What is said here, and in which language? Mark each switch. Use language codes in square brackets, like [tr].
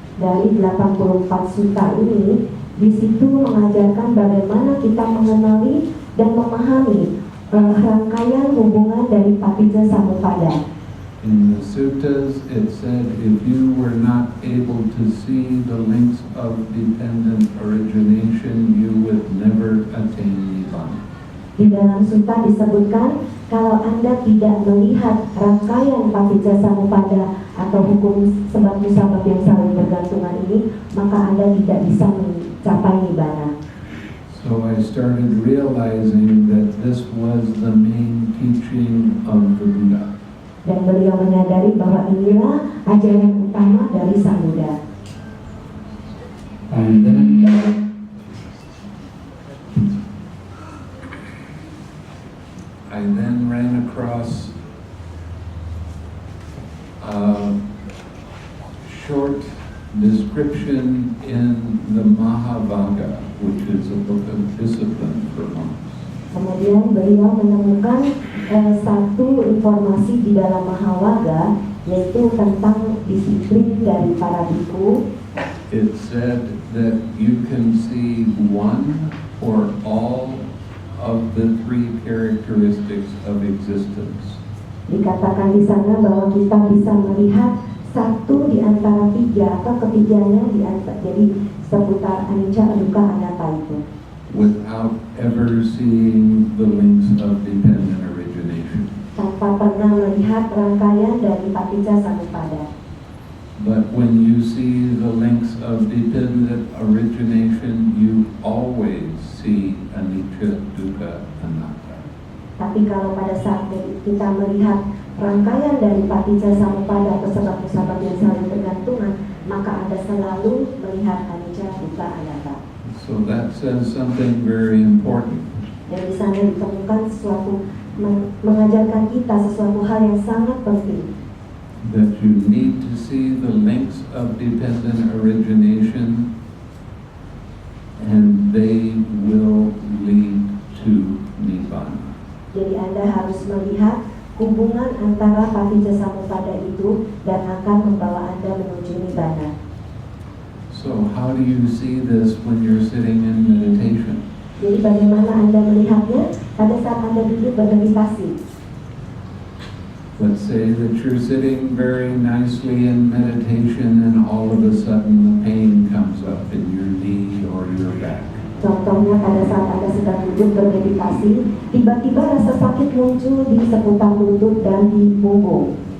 [id] Dari 84 sutta ini, di situ mengajarkan bagaimana kita mengenali dan memahami rangkaian hubungan dari patija samuppada. [en] In the suttas, it said if you were not able to see the links of dependent origination, you would never attain nibbana. [id] Di dalam sutta disebutkan kalau Anda tidak melihat rangkaian patija samuppada atau hukum sebab musabab yang saling bergantungan ini, maka Anda tidak bisa mencapai nibbana. [en] So I started realizing that this was the main teaching of the Buddha. [id] Dan beliau menyadari bahwa inilah ajaran utama dari Sang Buddha. [en] And then I ran across a short description in the Mahavagga, which is a book of discipline for monks. [id] Kemudian beliau menemukan satu informasi di dalam Mahavagga, yaitu tentang disiplin dari para biku. [en] it said that you can see one or all of the three characteristics of existence. [id] Dikatakan di sana bahwa kita bisa melihat satu di antara tiga atau ketiganya di antara, jadi seputar anicca, dukkha, anatta itu, [en] without ever seeing the links of dependent origination. [id] tanpa pernah melihat rangkaian dari paticca samuppada. [en] But when you see the links of dependent origination, you always see anicca, dukkha, anatta. [id] Tapi kalau pada saat kita melihat rangkaian dari paticca samuppada atau sebab-sebab yang saling bergantungan, maka Anda selalu melihat anicca, dukkha, anatta. [en] So that says something very important. [id] Dan di sana ditemukan sesuatu, mengajarkan kita sesuatu hal yang sangat penting. [en] That you need to see the links of dependent origination, and they will lead to Nibbana. [id] Jadi Anda harus melihat hubungan antara paticca samuppada itu dan akan membawa Anda menuju Nibbana. [en] So how do you see this when you're sitting in meditation? [id] Jadi bagaimana Anda melihatnya pada saat Anda duduk bermeditasi? [en] Let's say that you're sitting very nicely in meditation and all of a sudden the pain comes up in your knee or your back. [id] Contohnya pada saat Anda sedang duduk bermeditasi, tiba-tiba rasa sakit muncul di seputar lutut dan di punggung.